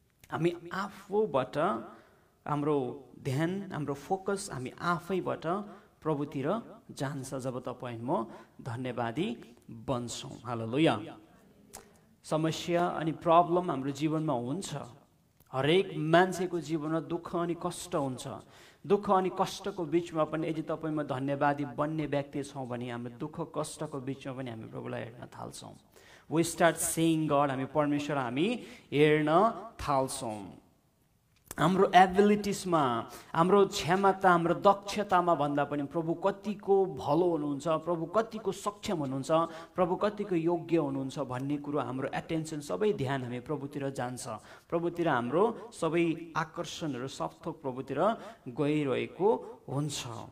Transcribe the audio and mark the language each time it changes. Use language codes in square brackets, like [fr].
[ne] हामी आफूबाट हाम्रो ध्यान, हाम्रो फोकस हामी आफैबाट प्रभुतिर जान्छ जब तपाईँ म धन्यवादी बन्छौँ। हालेलुया। समस्या अनि प्रब्लम हाम्रो जीवनमा हुन्छ, हरेक मान्छेको जीवनमा दुःख अनि कष्ट हुन्छ। दुःख अनि कष्टको बिचमा पनि यदि तपाईँमा धन्यवादी बन्ने व्यक्ति छौँ भने हाम्रो दुःख कष्टको बिचमा पनि हामी प्रभुलाई हेर्न थाल्छौँ। [en] we start saying God, [ne] हामी परमेश्वर हामी हेर्न थाल्छौँ। हाम्रो एबिलिटिजमा, हाम्रो क्षमता, हाम्रो दक्षतामा भन्दा पनि प्रभु कतिको भलो हुनुहुन्छ, प्रभु कतिको सक्षम हुनुहुन्छ, प्रभु कतिको योग्य हुनुहुन्छ भन्ने कुरो हाम्रो एटेन्सन सबै ध्यान हामी प्रभुतिर जान्छ। प्रभुतिर हाम्रो सबै आकर्षणहरू सबथोक प्रभुतिर गइरहेको हुन्छ।